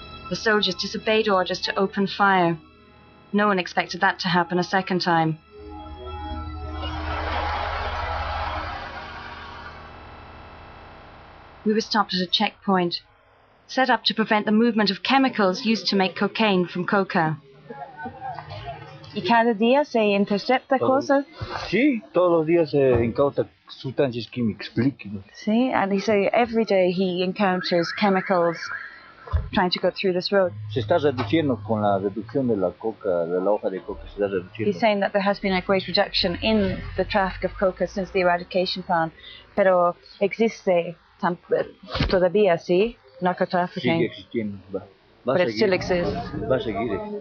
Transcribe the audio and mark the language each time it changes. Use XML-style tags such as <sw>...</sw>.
<en>The soldiers disobeyed orders to open fire. No one expected that to happen a second time. We were stopped at a checkpoint, set up to prevent the movement of chemicals used to make cocaine from coca.</en> <es>Y cada día se intercepta cosas. Sí, todos los días se incauta sustancias químicas líquidas.</es> <en>See, and he say every day he encounters chemicals trying to go through this road.</en> <es>Se está reduciendo con la reducción de la coca, de la hoja de coca, se está reduciendo.</es> <en>He's saying that there has been a great reduction in the traffic of coca since the eradication plan,</en> <es>pero existe todavía, sí,</es> <en>narcotrafficking.</en> <es>Sigue existiendo, va</es> <en>but a it still exists.</en> <es>Va a seguir.</es>